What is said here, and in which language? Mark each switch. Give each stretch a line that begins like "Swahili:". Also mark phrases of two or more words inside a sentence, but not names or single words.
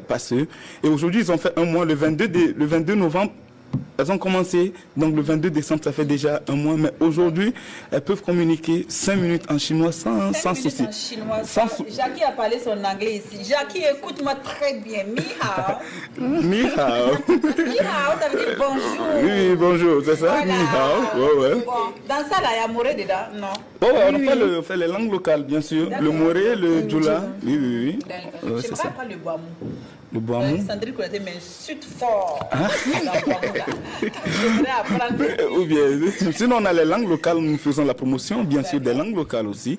French: Et aujourd'hui, ils ont fait un mois, le 22 novembre, elles ont commencé, donc le 22 décembre, ça fait déjà un mois, mais aujourd'hui, elles peuvent communiquer 5 minutes en chinois sans souci. En chinois, Jackie a parlé son anglais ici. Jackie, écoute-moi très bien.
Chinese: Ni hao. Ni hao. Ni hao,
French: ça veut dire bonjour. Oui, bonjour, c'est ça? Voilà.
Chinese: Ni hao,
French: ouais. Bon, dans ça, là, il y a moré dedans, non? On fait les langues locales, bien sûr. Le moré, le djoula. Oui. Je ne c'est sais ça. pas le boamou. Le boamou. Sandrine Kouyaté m'insulte fort. Dans le boamou, là. Je voudrais apprendre. Ou bien, sinon on a les langues locales, nous faisons la promotion, bien sûr, des langues locales aussi.